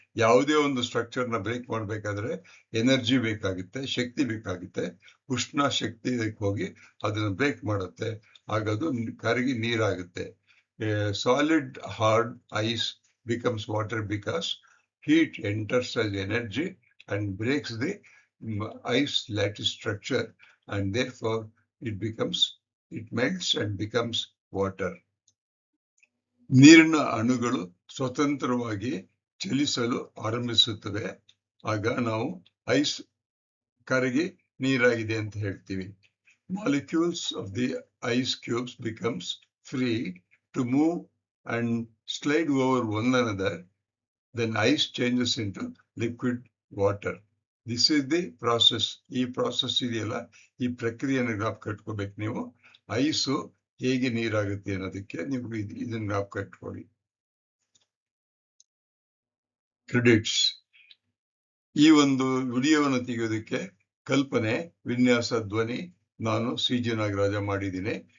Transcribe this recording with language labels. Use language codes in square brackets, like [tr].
[kn] ಯಾವುದೇ ಒಂದು ಸ್ಟ್ರಕ್ಚರ್ ನ ಬ್ರೇಕ್ ಮಾಡ್ಬೇಕಾದ್ರೆ ಎನರ್ಜಿ ಬೇಕಾಗುತ್ತೆ, ಶಕ್ತಿ ಬೇಕಾಗುತ್ತೆ. ಉಷ್ಣ ಶಕ್ತಿ ಹೋಗಿ ಅದನ್ನ ಬ್ರೇಕ್ ಮಾಡುತ್ತೆ. ಆಗ ಅದು ಕರಗಿ ನೀರಾಗುತ್ತೆ. [en] solid hard ice becomes water because heat enters as energy and breaks the ice lattice structure, and therefore it melts and becomes water. [kn] ನೀರಿನ ಅಣುಗಳು ಸ್ವತಂತ್ರವಾಗಿ ಚಲಿಸಲು ಆರಂಭಿಸುತ್ತವೆ. ಆಗ ನಾವು ಐಸ್ ಕರಗಿ ನೀರಾಗಿದೆ ಅಂತ ಹೇಳ್ತೀವಿ. [en] Molecules of the ice cubes becomes free to move and slide over one another. Then ice changes into liquid water. This is the process. [kn] ಈ ಪ್ರಾಸೆಸ್ ಇದೆಯಲ್ಲ, ಈ ಪ್ರಕ್ರಿಯೆಯನ್ನು ಜ್ಞಾಪಕ ಇಟ್ಕೋಬೇಕು ನೀವು. ಐಸು ಹೇಗೆ ನೀರಾಗುತ್ತೆ ಅನ್ನೋದಕ್ಕೆ ನೀವು ಇದನ್ನ ಜ್ಞಾಪಕ ಇಟ್ಕೊಳ್ಳಿ. ಕ್ರೆಡಿಟ್ಸ್. ಈ ಒಂದು ವಿಡಿಯೋವನ್ನು ತೆಗೆಯೋದಕ್ಕೆ ಕಲ್ಪನೆ, ವಿನ್ಯಾಸ, ಧ್ವನಿ ನಾನು CG ನಾಗರಾಜ ಮಾಡಿದ್ದೀನಿ.